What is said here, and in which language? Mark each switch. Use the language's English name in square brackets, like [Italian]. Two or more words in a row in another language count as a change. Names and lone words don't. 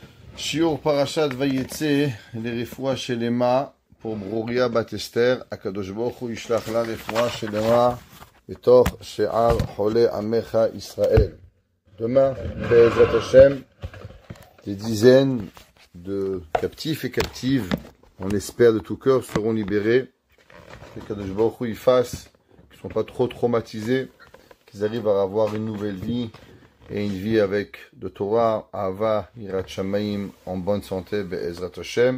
[Hebrew] שיעור פרשת ויצא, [French] les [Hebrew] רפואה שלמה [French] pour Broria Bat Esther, [Hebrew] הקדוש ברוך הוא ישלח לה רפואה שלמה בתוך שאר חולי עמך ישראל. Demain, בעזרת השם, [French] des dizaines de captifs et captives, on espère de tout cœur, seront libérés. Que [Hebrew] הקדוש ברוך הוא [French] y fasse, qu'ils ne sont pas trop traumatisés, qu'ils arrivent à avoir une nouvelle vie, et une vie avec de Torah, Ahava, [Hebrew] יראת שמים, [French] en bonne santé, [Hebrew] בעזרת השם.